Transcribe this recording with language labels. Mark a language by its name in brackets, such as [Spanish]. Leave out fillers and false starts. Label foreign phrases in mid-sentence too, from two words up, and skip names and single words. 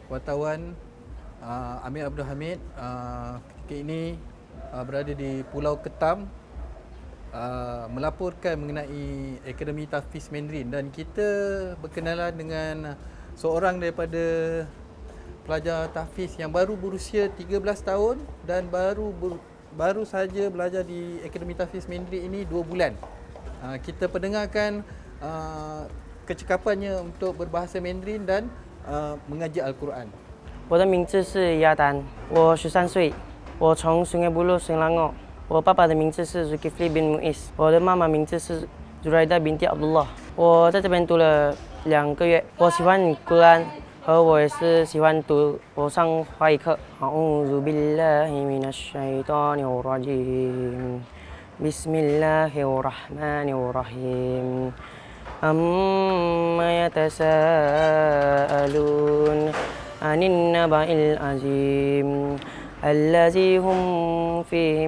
[Malay] wartawan Amir Abdul Hamid ketika ini berada di Pulau Ketam melaporkan mengenai Akademi Tahfiz Mandarin, dan kita berkenalan dengan seorang daripada pelajar tahfiz yang baru berusia 13 tahun dan baru saja belajar di Akademi Tahfiz Mandarin ini 2 bulan. Kita pendengarkan kecakapannya untuk berbahasa Mandarin dan mengaji Al-Quran. [Chinese] 我的名字是亚丹，我13岁，我从 sungai Buloh Selangor。我爸爸的名字是 Zulkifli bin Muiz，我的妈妈名字是 Zuraida binti Abdullah。我在这边读了2个月，我喜欢古兰，和我也是喜欢读，我上华语课。 [Arabic] أعوذ بالله من الشيطان الرجيم بسم الله الرحمن الرحيم أما يتساءلون عن النبأ العظيم الذي هم فيه